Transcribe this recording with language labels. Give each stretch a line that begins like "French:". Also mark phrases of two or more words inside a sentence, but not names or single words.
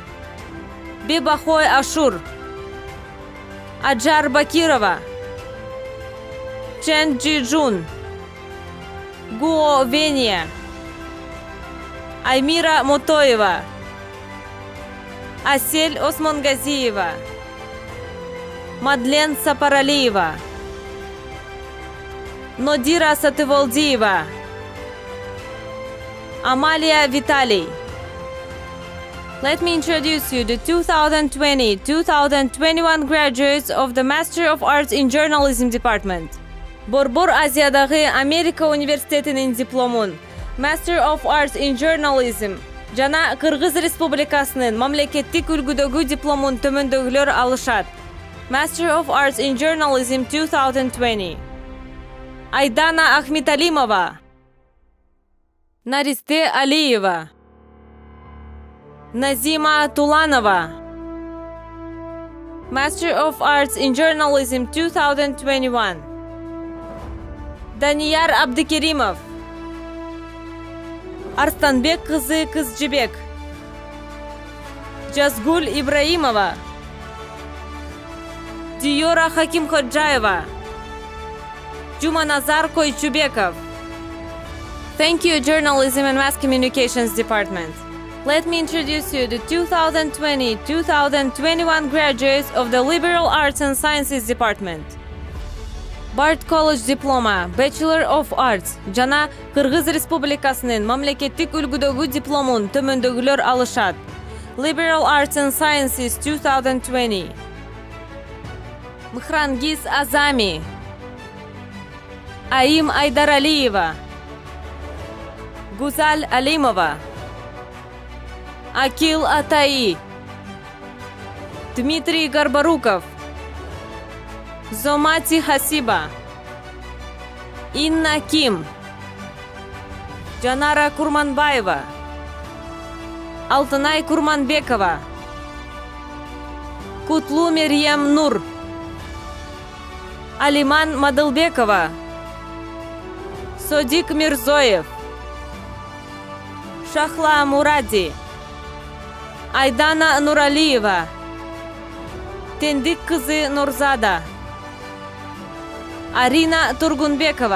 Kyrgyz: Бебахой Ашур, Аджар Бакирова, Чен Джиджун, Гуо Вения, Аймира Мотоева, Асель Османгазиева, Мадлен Сапаралиева, Нодира Сатыволдиева, Амалия Виталий.
English: Let me introduce you the 2020-2021 graduates of the Master of Arts in Journalism Department.
Kyrgyz: Борбор Азиядагы Америка университетинин дипломун
English: Master of Arts in Journalism
Kyrgyz: жана Кыргыз Республикасынын мамлекеттик үлгүдөгү дипломун төмөндөгүлөр алышат.
English: Master of Arts in Journalism 2020.
Kyrgyz: Айдана Ахметалимова, Наристе Алиева, Назима Туланова.
English: Master of Arts in Journalism 2021.
Kyrgyz: Данияр Абдыкеримов, Арстанбек кызы Кызжибек, Жазгуль Ибраимова, Диора Хакимходжаева, Жуманазар Койчубеков.
English: Thank you, Journalism and Mass Communications Department. Let me introduce you the 2020-2021 graduates of the Liberal Arts and Sciences Department. Bard College Diploma, Bachelor of Arts,
Kyrgyz: жана Кыргыз Республикасынын мамлекеттик үлгүдөгү дипломун төмөндөгүлөр алышат.
English: Liberal Arts and Sciences 2020.
Kyrgyz: Мхрангиз Азами, Аим Айдаралиева, Гузаль Алимова, Акил Атаи, Дмитрий Горбаруков, Зомати Хасиба, Инна Ким, Жанара Курманбаева, Алтынай Курманбекова, Кутлу Мерьем Нур, Алиман Мадылбекова, Содик Мирзоев, Шахла Муради, Айдана Нуралиева, Тендик кызы Нурзада, Арина Тургунбекова.